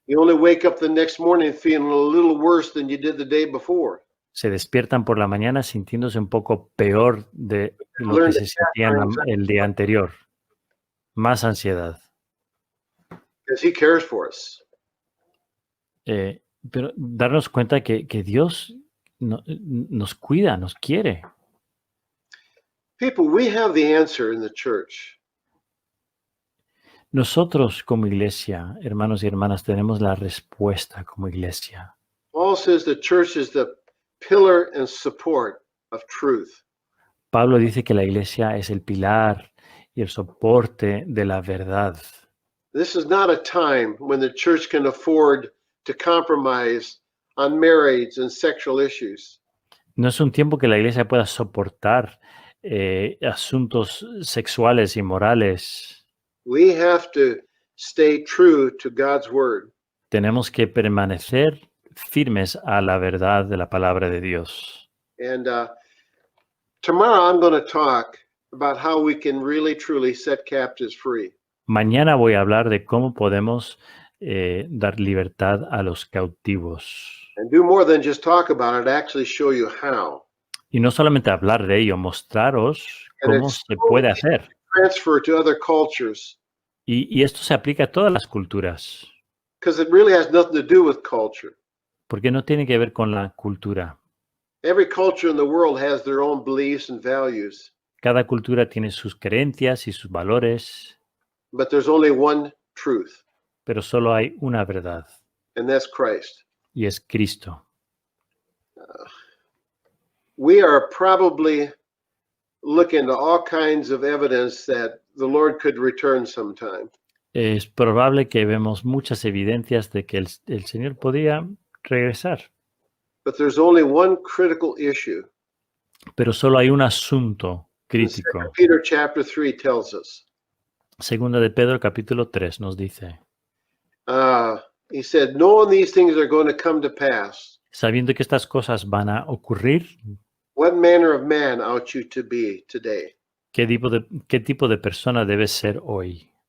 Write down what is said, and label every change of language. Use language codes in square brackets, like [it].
[en] You only wake up the next morning feeling a little worse than you did the day before. [es] Se despiertan por la mañana sintiéndose un poco peor de lo que se sentían el día anterior. Más ansiedad. [en] Because he cares for us. [es] Pero darnos cuenta que Dios nos cuida, nos quiere. [en] People, we have the answer in the church. [es] Nosotros como iglesia, hermanos y hermanas, tenemos la respuesta como iglesia. [en] Paul says the church is the pillar and support of truth. [es] Pablo dice que la iglesia es el pilar y el soporte de la verdad. [en] This is not a time when the church can afford to compromise on marriage and sexual issues. [es] No es un tiempo que la iglesia pueda soportar asuntos sexuales y morales. [en] We have to stay true to God's word. [es] Tenemos que permanecer firmes a la verdad de la palabra de Dios. [en] And tomorrow I'm going to talk about how we can really truly set captives free. [es] Mañana voy a hablar de cómo podemos dar libertad a los cautivos. [en] And do more than just talk about it, actually show you how. [es] Y no solamente hablar de ello, mostraros cómo se puede hacer. [en] Transfer to other cultures. [es] Y esto se aplica a todas las culturas. [en] Because it really has nothing to do with culture. [es] Porque no tiene que ver con la cultura. [en] Every culture in the world has their own beliefs and values. [es] Cada cultura tiene sus creencias y sus valores. [en] But there's only one truth. [es] Pero solo hay una verdad. [en] And that's Christ. [es] Y es Cristo. [en] We are probably looking at all kinds of evidence that the Lord could return sometime. [es] Es probable que vemos muchas evidencias de que el Señor podía regresar. [en] But there's only one critical issue. [es] Pero solo hay un asunto [en] And [es] crítico. [en] 2 Peter chapter 3 tells us. [es] Segunda de Pedro capítulo 3 nos dice, [en] He said, knowing these things are going to come to pass, [es] sabiendo que estas cosas van a ocurrir, [en] what manner of man ought you to be today? [es] qué tipo de persona debes ser hoy?